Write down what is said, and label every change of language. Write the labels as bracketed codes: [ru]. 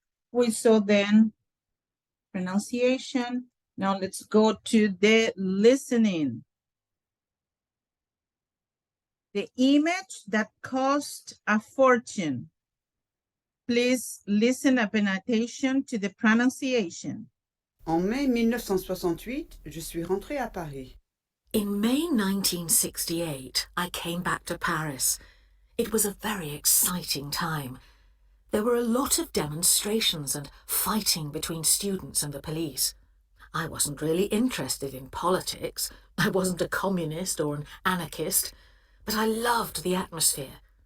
[en] We saw then pronunciation. Now let's go to the listening. The image that cost a fortune. Please listen and pay attention to the pronunciation. [fr] En mai 1968, je suis rentrée à Paris. [en] In May 1968, I came back to Paris. It was a very exciting time. There were a lot of demonstrations and fighting between students and the police. I wasn't really interested in politics. I wasn't a communist or an anarchist, but I loved the atmosphere.